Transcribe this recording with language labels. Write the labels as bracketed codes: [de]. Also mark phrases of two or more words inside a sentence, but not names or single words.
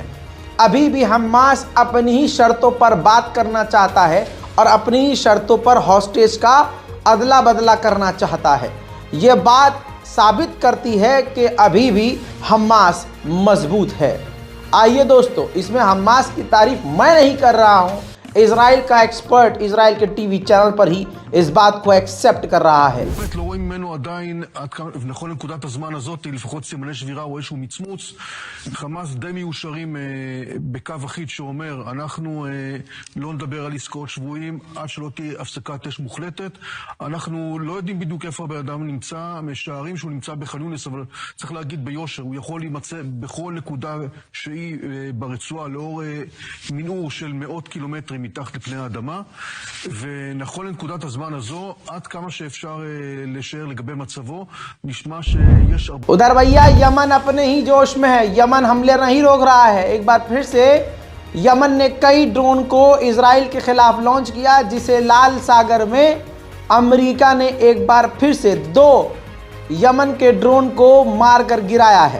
[hi] अभी भी हमास अपनी ही शर्तों पर बात करना चाहता है और अपनी ही शर्तों पर हॉस्टेज का अदला बदला करना चाहता है। ये बात साबित करती है कि अभी भी हमास मजबूत है। आइए दोस्तों, इसमें हमास की तारीफ मैं नहीं कर रहा हूं, इजराइल का एक्सपर्ट इजराइल के [en] TV channel [hi] पर ही इस बात को एक्सेप्ट कर रहा है। [he] לא רואים ממנו עדיין, נכון לנקודת הזמן הזאת, לפחות סימני שבירה או איזשהו מצמוץ. חמאס די מיושרים בקו אחיד שאומר, אנחנו לא נדבר על עסקאות שבויים עד שלא תהיה הפסקת אש מוחלטת. אנחנו לא יודעים בדיוק איפה הבן אדם נמצא, משערים שהוא נמצא בח'אן יונס, אבל צריך להגיד ביושר, הוא יכול להימצא בכל נקודה שהיא ברצועה, לאור מנעור של מאות קילומטרים מתחת לפני האדמה. ונכון לנקודת הזמן הזו, עד כמה שאפשר לשער לגבי מצבו, נשמע שיש הרבה... [hi] उधर भैया यमन अपने ही जोश में है, यमन हमले नहीं रोक रहा है। एक बार फिर से यमन ने कई ड्रोन को इजराइल के खिलाफ लॉन्च किया, जिसे लाल सागर में अमेरिका ने एक बार फिर से 2 यमन के ड्रोन को मारकर गिराया है।